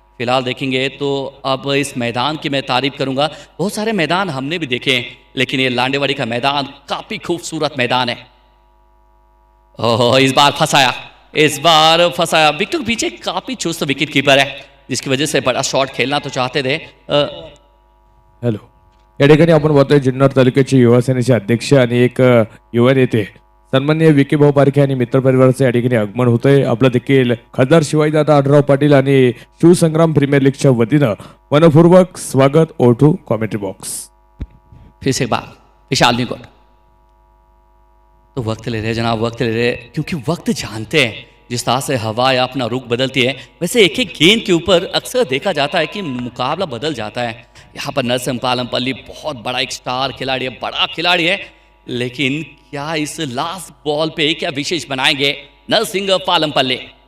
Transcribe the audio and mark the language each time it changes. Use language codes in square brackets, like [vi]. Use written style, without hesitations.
[hi] फिलहाल देखेंगे तो अब इस मैदान की मैं तारीफ करूंगा। बहुत सारे मैदान हमने भी देखे हैं, लेकिन ये लांडेवाड़ी का मैदान काफ़ी खूबसूरत मैदान है। ओह इस बार फंसाया विकेट के पीछे काफ़ी चुस्त विकेट कीपर है, जिसकी वजह से बड़ा शॉट खेलना तो चाहते थे। [mr] हॅलो, या ठिकाणी आपण पाहतोय जुन्नर तालुक्याचे युवा सेनेचे अध्यक्ष आणि एक युवा नेते सन्माननीय विकी भाऊ पारखे आणि मित्र परिवाराचे या ठिकाणी आगमन होतंय। आपलं देखील खासदार शिवाजीदादा आढळराव पाटील आणि शिवसंग्राम प्रीमियर लीगच्या वतीनं मनपूर्वक स्वागत। [en] O2 commentary box. [hi] फिर से एक बार विशाल निगोट। तो वक्त ले रहे जनाब, वक्त ले रहे, क्योंकि वक्त जानते हैं जिस तरह से हवा या अपना रुख बदलती है, वैसे एक एक गेंद के ऊपर अक्सर देखा जाता है कि मुकाबला बदल जाता है। यहाँ पर नरसिंह पालमपल्ली बहुत बड़ा एक स्टार खिलाड़ी है, बड़ा खिलाड़ी है, लेकिन क्या इस लास्ट बॉल पे क्या विशेष बनाएंगे नरसिंह पालमपल्ली?